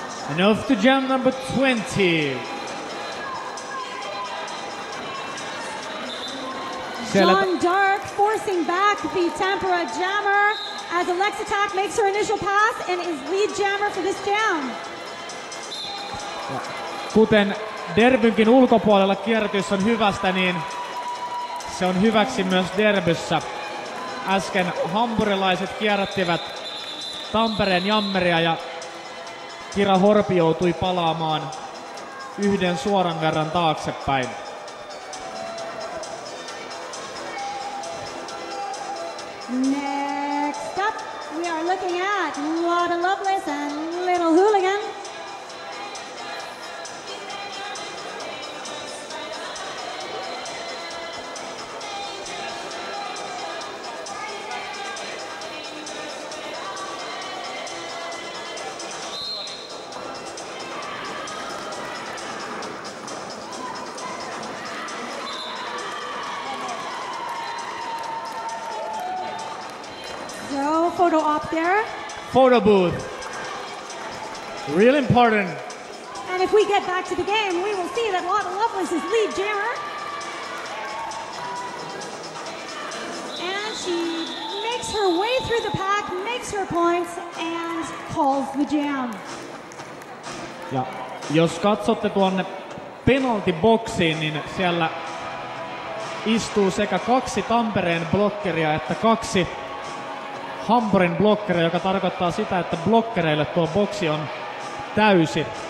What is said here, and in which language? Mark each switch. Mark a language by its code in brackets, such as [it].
[en] And off to jam number 20. Jeanne d'Arc forcing back the Tampere jammer as Alexa Tak makes her initial pass and is lead jammer for this jam. [fi] Kuten derbynkin ulkopuolella kierrätys on hyvästä, niin se on hyväksi myös derbyssä. Äsken hampurilaiset kierrättivät Tampereen jammeria ja Kira Horpi joutui palaamaan yhden suoran verran taaksepäin. [en] Next up, we are looking at Lotta Lovelace and Little Hooligan. So, photo op there. Photo booth. Real important. And if we get back to the game, we will see that Lotta Lovelace is lead jammer. And she makes her way through the pack, makes her points, and calls the jam. [fi] Ja jos katsotte tuonne penaltiboksiin, niin siellä istuu sekä 2 Tampereen blokkeria että 2 Hamburin blokkeri, joka tarkoittaa sitä, että blokkereille tuo boksi on täysi.